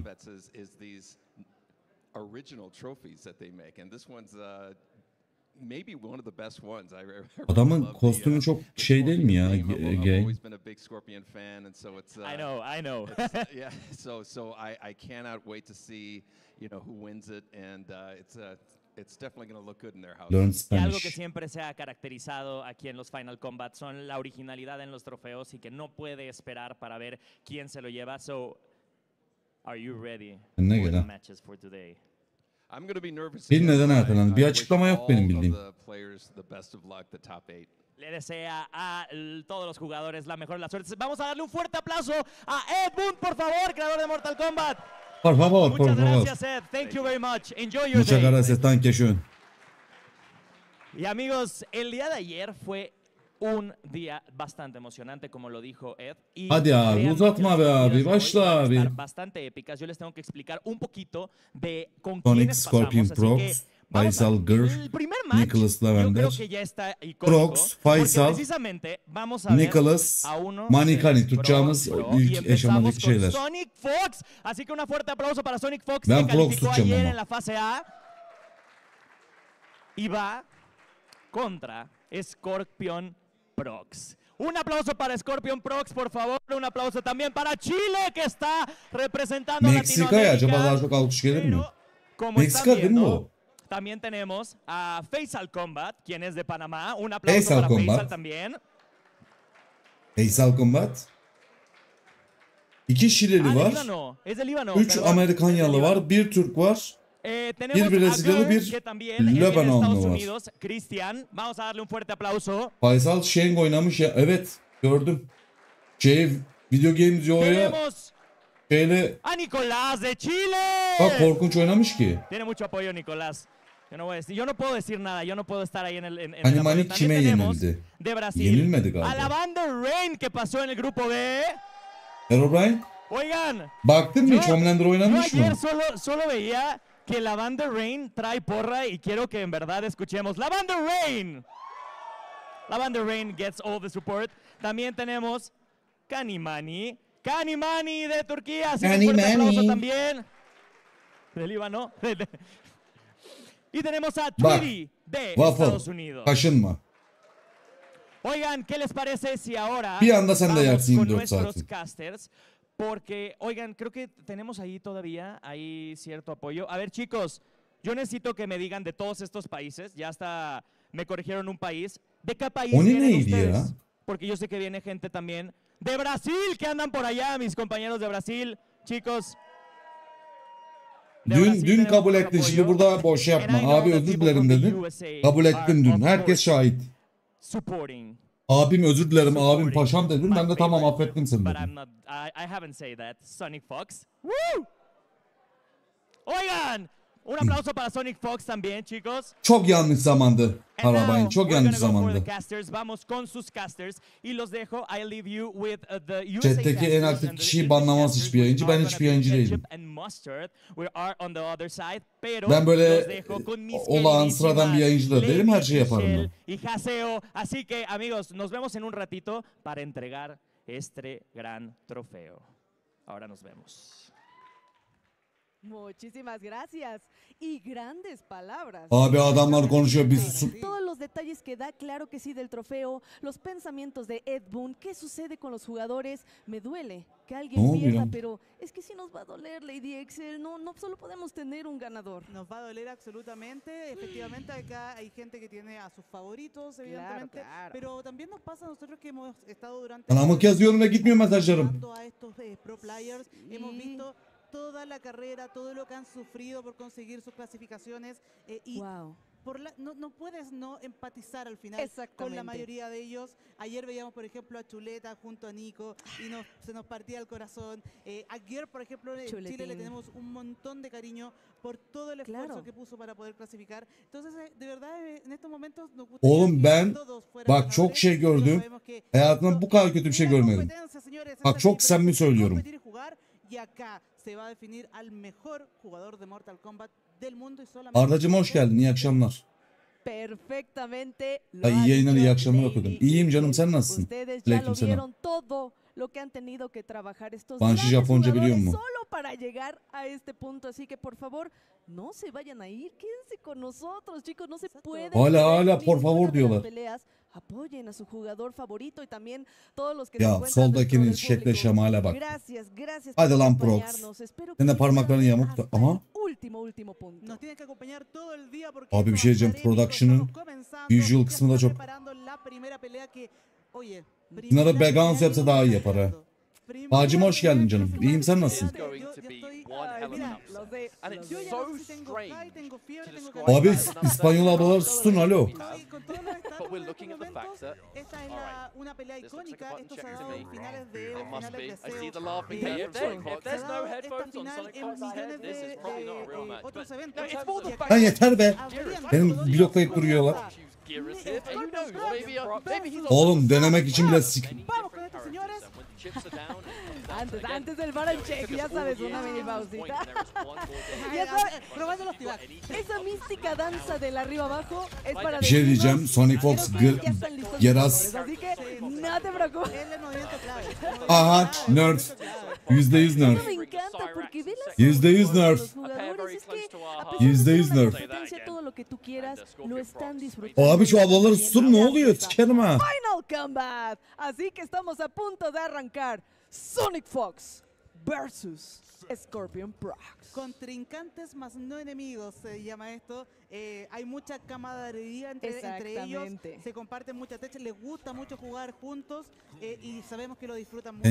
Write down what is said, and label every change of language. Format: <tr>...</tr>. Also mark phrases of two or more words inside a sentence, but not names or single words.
<en>Kombat is these original trophies that they make, and this one's maybe one of the best ones. I really</en> <tr>Adamın</tr> <en>love</en> <tr>kostümü çok şey değil mi ya?</tr> <en>I've Gay. always been a big Scorpion fan, and so it's I know. yeah. So I cannot wait to see who wins it, and it's definitely going to look good in their house. Learn</en> <es>Y algo que</es> <en>Spanish.</en> <es>siempre se ha caracterizado aquí en los Final Combat son la originalidad en los trofeos y que no puede esperar para ver quién se lo lleva.</es> <en>So, are you ready</en> <tr>Ne</tr> <en>for the</en> <tr>kadar?</tr> <en>matches for today? I'm going to be nervous.</en> <tr>Bir neden ertelendi. Bir</tr> <en>I</en> <tr>açıklama</tr> <en>wish</en> <tr>yok benim</tr> <en>all of</en> <tr>bildiğim.</tr> <en>the players the best of luck, the top 8.</en> <es>Le desea a todos los jugadores la mejor de las suertes. Vamos a darle un fuerte aplauso a Ed Boon, por favor, creador de Mortal Kombat. Por favor, por Muchas favor. gracias, Ed.</es> <en>Thank you very much. Enjoy your</en> <es>Muchas</es> <en>day.</en> <es>gracias,</es> <de>tanque schön.</de> <es>Y amigos, el día de ayer fue un día bastante emocionante, como lo dijo Ed. Y</es> <tr>Hadi abi,</tr> <es>créanme</es> <tr>uzatma</tr> <es>que</es> <tr>be</tr> <es>las</es> <tr>abi,</tr> <es>partidas de hoy</es> <tr>başla</tr> <es>van a</es> <tr>abi.</tr> <es>estar bastante épicas. Yo les tengo que explicar un poquito de con Sonic, quiénes Scorpion, pasamos. Así que Prox, vamos Faisal, a- Gür, el primer match, Nicholas yo creo Lavender, que ya está icónico, Prox, porque Faisal, precisamente vamos a ver Nicholas, a uno Manikani, Pro,</es> <tr>tutacağımız</tr> <es>Pro, y</es> <tr>ilk</tr> <es>empezamos</es> <tr>aşamadaki</tr> <es>con</es> <tr>şeyler.</tr> <es>Sonic Fox. Así que un fuerte aplauso para Sonic Fox,</es> <tr>Ben</tr> <es>que</es> <tr>Prox</tr> <es>calificó</es> <tr>tutacağım</tr> <es>ayer</es> <tr>ama.</tr> <es>en la fase A. Y va contra Scorpion Prox. Un aplauso para Scorpion Prox, por favor. Un aplauso también para Chile, que está representando a</es> <tr>Meksika'ya acaba daha</tr> <es>Latinoamérica.</es> <tr>çok alkış gelir mi?</tr> <es>Pero, como están</es> <tr>Meksika değil mi</tr> <es>viendo,</es> <tr>o?</tr> <es>también tenemos a Faisal Kombat, quien es de Panamá. Un aplauso Faisal para Kombat. Faisal también. Faisal Kombat.</es> <tr>İki Şilili</tr> <es>Ah, de</es> <tr>var.</tr> <es>Líbano. Es de Líbano.</es> <tr>3</tr> <es>perdón.</es> <tr>Amerikanyalı</tr> <es>Es de Líbano.</es> <tr>var. 1 Türk var.</tr> <es>Tenemos</es> <tr>Bir Brezilyalı,</tr> <es>a Gür,</es> <tr>bir</tr> <es>que también viene de</es> <tr>Lebanonlu</tr> <es>Estados</es> <tr>var.</tr> <es>Unidos. Cristian, vamos a darle un fuerte aplauso.</es> <tr>Faisal Şeng oynamış ya. Evet gördüm. Video Games Yo'ya</tr> <es>Tenemos</es> <tr>şeyle</tr> <es>a Nicolás de Chile.</es> <tr>bak korkunç oynamış ki.</tr> <es>Tiene mucho apoyo Nicolás. Yo no puedo decir nada, yo no puedo estar ahí en el en</es> <tr>Hani</tr> <es>el apoyo.</es> <tr>Manik</tr> <es>También</es> <tr>kime</tr> <es>tenemos</es> <tr>yenildi?</tr> <es>de Brasil</es> <tr>Yenilmedi galiba.</tr> <es>a la banda Rain, que pasó en el grupo B.</es> <tr>Herobrine</tr> <es>Oigan,</es> <tr>baktın mı hiç Homelander</tr> <es>yo</es> <tr>oynanmış</tr> <es>ayer</es> <tr>mı?</tr> <es>solo veía que la banda Rain trae porra y quiero que en verdad escuchemos la banda Rain.</es> <en>La banda Rain gets all the support.</en> <es>También tenemos Kanimani de Turquía. Así que un fuerte Kanimani. aplauso también. De Líbano. Y tenemos a</es> <tr>Bak,</tr> <es>Tweety de</es> <tr>Waffle,</tr> <es>Estados Unidos.</es> <tr>kaşınma.</tr> <es>Oigan, ¿qué les parece si ahora</es> <tr>Bir anda sen de</tr> <es>vamos</es> <tr>yersin</tr> <es>con</es> <tr>24</tr> <es>nuestros</es> <tr>saati.</tr> <es>casters? Porque, oigan, creo que tenemos ahí todavía cierto apoyo. A ver, chicos, yo necesito que me digan de todos estos países. Ya hasta me corrigieron un país. ¿De qué país</es> <tr>O ne</tr> <es>vienen</es> <tr>neydi ya?</tr> <es>ustedes? Porque yo sé que viene gente también de Brasil, que andan por allá, mis compañeros de Brasil. Chicos. de</es> <tr>Dün</tr> <es>Brasil tenemos</es> <tr>kabul</tr> <es>buen</es> <tr>ettin</tr> <es>apoyo.</es> <tr>şimdi burada boş yapma.</tr> <en>And I know</en> <tr>Abi</tr> <en>that</en> <tr>özür</tr> <en>people</en> <tr>dilerim</tr> <en>from the</en> <tr>dedin.</tr> <en>USA</en> <tr>Kabul</tr> <en>are,</en> <tr>ettin dün.</tr> <en>of</en> <tr>Herkes</tr> <en>course,</en> <tr>şahit.</tr> <en>supporting.</en> <tr>Abim özür dilerim abim</tr> <en>supporting</en> <tr>paşam dedin.</tr> <en>my</en> <tr>Ben de tamam</tr> <en>favorite,</en> <tr>affettim seni</tr> <en>But</en> <tr>dedim.</tr> <en>I'm not, I haven't said that. Sonic Fox. Woo!</en> <es>Oigan, un aplauso para Sonic Fox también, chicos.</es> <tr>Çok yanlış zamandı.</tr> <en>And now,</en> <tr>Arabayın çok</tr> <en>we're</en> <tr>yanlış</tr> <en>gonna go for</en> <tr>zamandı.</tr> <en>the casters.</en> <es>Vamos con sus casters. Y los dejo.</es> <en>I leave you with the USA</en> <tr>Chat'teki en</tr> <en>casters</en> <tr>aktif</tr> <en>and the</en> <tr>kişiyi</tr> <en>English</en> <tr>banlamaz</tr> <en>casters,</en> <tr>hiçbir yayıncı.</tr> <en>which</en> <tr>Ben</tr> <en>are</en> <tr>hiçbir</tr> <en>gonna be</en> <tr>yayıncı değilim.</tr> <en>ketchup and mustard. We are on the other side.</en> <es>Pero</es> <tr>Ben böyle</tr> <es>los dejo con mis</es> <tr>olağan sıradan bir yayıncı da değilim. Her</tr> <es>Lady</es> <tr>şeyi yaparım</tr> <es>Michelle</es> <tr>ben.</tr> <es>y Haseo. Así que, amigos, nos vemos en un ratito para entregar este gran trofeo. Ahora nos vemos. Muchísimas gracias. Y grandes palabras.</es> <tr>Abi adamlar konuşuyor biz sus.</tr> <es>Todos los detalles que da, claro que sí, del trofeo, los pensamientos de Ed Boon, qué sucede con los jugadores, me duele que alguien No, pierda, mira. pero es que sí nos va a doler, Lady Excel, no solo podemos tener un ganador. Nos va a doler absolutamente. Efectivamente, acá hay gente que tiene a sus favoritos, evidentemente. claro. Pero también nos pasa a nosotros que hemos estado durante...</es> <tr>Anamı yazıyorum ve gitmiyor mesajlarım.</tr> <es>a estos pro players. Sí. Hemos visto toda la carrera, todo lo que han sufrido por conseguir sus clasificaciones. Y</es> <en>Wow.</en> <es>no puedes no empatizar al final con Exactamente. la mayoría de ellos. Ayer veíamos, por ejemplo, a Chuleta junto a Nico y se nos partía el corazón. Ayer, por ejemplo, en Chile Chuletín. le tenemos un montón de cariño por todo el esfuerzo Claro. que puso para poder clasificar. Entonces, de verdad, en estos momentos nos</es> <tr>Oğlum</tr> <es>gustaría</es> <tr>ben</tr> <es>que todos fueran</es> <tr>bak çok</tr> <es>ganadores,</es> <tr>şey</tr> <es>pero</es> <tr>gördüm.</tr> <es>sabemos que</es> <tr>Hayatımda bu kadar kötü bir şey</tr> <es>una</es> <tr>görmedim.</tr> <es>competencia, señores,</es> <tr>Bak</tr> <es>esta</es> <tr>çok</tr> <es>es</es> <tr>samimi</tr> <es>diferente,</es> <tr>söylüyorum.</tr> <es>competir y jugar, y acá se va a definir al mejor jugador de Mortal Kombat del mundo y solamente...</es> <tr>Ardacığım hoş geldin. İyi akşamlar.</tr> <es>Perfectamente. Lo</es> <tr>Ay,</tr> <es>ha</es> <tr>iyi yayınlar, iyi</tr> <es>dicho</es> <tr>akşamlar</tr> <es>Lady</es> <tr>okudum. İyiyim canım, sen</tr> <es>Excel.</es> <tr>nasılsın?</tr> <es>Ustedes ya lo</es> <tr>Aleykümselam.</tr> <es>vieron todo lo que han tenido que trabajar estos</es> <tr>Banshee</tr> <es>grandes</es> <tr>Japonca biliyor</tr> <es>jugadores</es> <tr>musun?</tr> <es>solo para llegar a este punto. Así que por favor, no se vayan a ir, quédense con nosotros, chicos, no se pueden</es> <tr>Hala,</tr> <es>perder por ninguna favor de las</es> <tr>diyorlar.</tr> <es>peleas. Apoyen a su jugador favorito y también todos los que</es> <tr>Ya,</tr> <es>se encuentran</es> <tr>soldakinin</tr> <es>dentro del</es> <tr>şekle</tr> <es>público.</es> <tr>şemale bak.</tr> <es>Gracias</es> <tr>Hadi</tr> <es>por</es> <tr>lan Prox.</tr> <es>acompañarnos. Espero</es> <tr>Sen de</tr> <es>que</es> <tr>parmaklarını</tr> <es>sigan</es> <tr>yamuk da-</tr> <es>hasta</es> <tr>Aha.</tr> <es>el último punto. Nos tienen que acompañar todo el día porque</es> <tr>Abi bir</tr> <es>esto</es> <tr>şey</tr> <es>va a</es> <tr>diyeceğim.</tr> <es>estar épico.</es> <tr>Production'ın</tr> <es>Estamos comenzando,</es> <tr>visual</tr> <es>ya</es> <tr>kısmı da</tr> <es>está</es> <tr>çok.</tr> <es>preparando la primera pelea que, oye,</es> <tr>Bunlara</tr> <es>primera</es> <tr>Begans</tr> <es>pelea</es> <tr>yapsa</tr> <es>que</es> <tr>daha iyi</tr> <es>vamos</es> <tr>yapar ha.</tr> <es>haciendo. Primera</es> <tr>Bacım hoş</tr> <es>pelea</es> <tr>geldin</tr> <es>que</es> <tr>canım.</tr> <es>vamos</es> <tr>İyiyim, sen</tr> <es>haciendo.</es> <tr>nasılsın?</tr> <en>It's going to be one hell of an</en> <es>Mira,</es> <en>upset.</en> <es>Lo sé,</es> <en>And</en> <es>lo</es> <en>it's</en> <es>sé. yo ya</es> <en>so</en> <es>no sé si tengo</es> <en>strange</en> <es>high, tengo fiebre,</es> <en>to</en> <es>tengo</es> <en>describe</en> <es>calor.</es> <tr>Abi</tr> <en>it as an upset.</en> <tr>İspanyol ablalar susun alo.</tr> <es>Con todos los estados</es> <en>But we're</en> <es>en</es> <en>looking</en> <es>estos</es> <en>at the fact</en> <es>momentos,</es> <en>that,</en> <es>esta es</es> <en>alright,</en> <es>una pelea</es> <en>this looks like a</en> <es>icónica.</es> <en>button</en> <es>Esto se</es> <en>check</en> <es>ha</es> <en>to</en> <es>dado</es> <en>me.</en> <es>en finales de</es> <en>There must</en> <es>finales</es> <en>be.</en> <es>de</es> <en>I see</en> <es>SEO.</es> <en>the laughing Yeah, here if from there- Sonic if there's</en> <es>Se ha</es> <en>no</en> <es>dado</es> <en>headphones</en> <es>esta</es> <en>on</en> <es>final</es> <en>Sonic</en> <es>en</es> <en>Fox's</en> <es>millones</es> <en>head, this is probably not a real match.</en> <es>otros</es> <en>But</en> <es>eventos.</es> <en>no, it's more the</en> <es>Y</es> <en>fact</en> <es>acá</es> <tr>Lan yeter be.</tr> <es>habrían</es> <tr>Benim</tr> <es>todos</es> <tr>bloklayıp</tr> <es>comienza</es> <tr>duruyorlar.</tr> <en>Gear is</en> <tr>Ne-</tr> <en>here. Who knows? Maybe he's</en> <tr>Oğlum denemek için bile sik...</tr> <es>Vamos con esto, señores. Antes del</es> <en>bar and check,</en> <es>ya sabes, una mini pausita. Ya Ya sabes, probando los tibac. esa mística danza del arriba abajo es para</es> <tr>Bir şey</tr> <es>decirnos</es> <tr>diyeceğim.</tr> <es>Sonic Fox que ya están listos los Geras. jugadores, así que no te preocupes. Es el movimiento clave.</es> <tr>Aha nerd. %100</tr> <es>Eso</es> <tr>nerd.</tr> <es>me encanta porque ve las</es> <tr>%100</tr> <es>sonrisas de</es> <tr>nerf.</tr> <es>los jugadores, es que a</es> <tr>Yüzde</tr> <es>pesar de</es> <tr>yüz</tr> <es>ser una</es> <tr>nerf.</tr> <es>competencia, todo lo que tú quieras, lo están disfrutando.</es> <tr>Abi şu ablaları susun ne oluyor? Sikerim ha.</tr> <es>Final Kombat. Así que estamos a punto de arrancar Sonic Fox versus Scorpion Prox. Contrincantes más no enemigos se llama esto. Hay mucha camaradería entre ellos. Exactamente. Se comparten muchas techas. Les gusta mucho jugar juntos y sabemos que lo disfrutan mucho.</es>